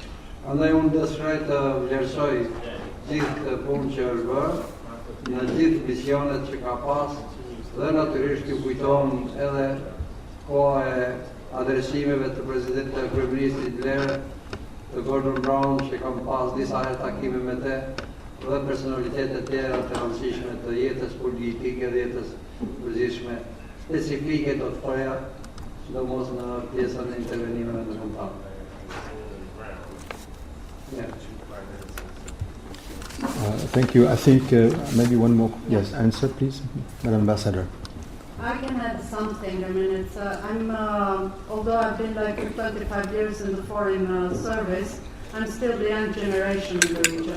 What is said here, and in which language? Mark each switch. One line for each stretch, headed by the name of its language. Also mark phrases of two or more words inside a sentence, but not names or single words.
Albanian: Andaj unë dëshiroj të vlerësoj gjithë këtë punë që është bërë në gjithë misionet që ka pas dhe natyrisht ju kujton edhe koha e adresimeve të presidentit të kryeministrit Blair, të Gordon Brown, që kam pas disa herë takime me te, dhe personalitetet tjera të rëndësishme të jetës politike dhe jetës përgjithshme specifike të thoja, sidomos në pjesën e intervenimeve në kontakt.
English: Thank you. I think maybe one more. Yes, answer, please, Madam Ambassador. I can add something. I mean, it's although I've been like for 25 years in the foreign service, I'm still the young generation in the region.